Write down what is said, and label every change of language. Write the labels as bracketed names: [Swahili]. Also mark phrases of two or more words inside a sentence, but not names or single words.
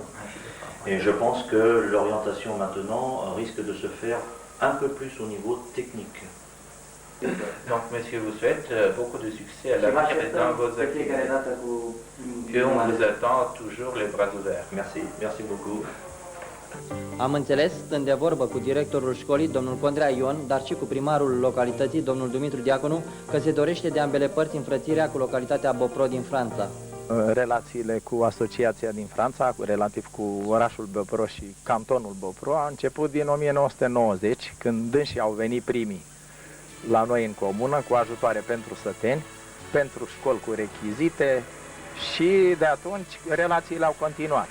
[French] Et je pense que l'orientation maintenant risque de se faire un peu plus au niveau technique. Donc, monsieur, vous souhaite beaucoup de succès à l'avenir dans vos activités. Et on vous attend toujours les bras ouverts. Merci, merci beaucoup. [Romanian] Am înțeles, stând de vorbă cu directorul școlii, domnul Condrea Ion, dar și cu primarul localității, domnul Dumitru Diaconu, că se dorește de ambele părți înfrățirea cu localitatea Bopro din Franța. Relațiile cu asociația din Franța, relativ cu orașul Bopro și cantonul Bopro, a început din 1990, când dânsii au venit primii la noi în comună cu ajutoare pentru săteni, pentru școli cu rechizite și de atunci relațiile au continuat.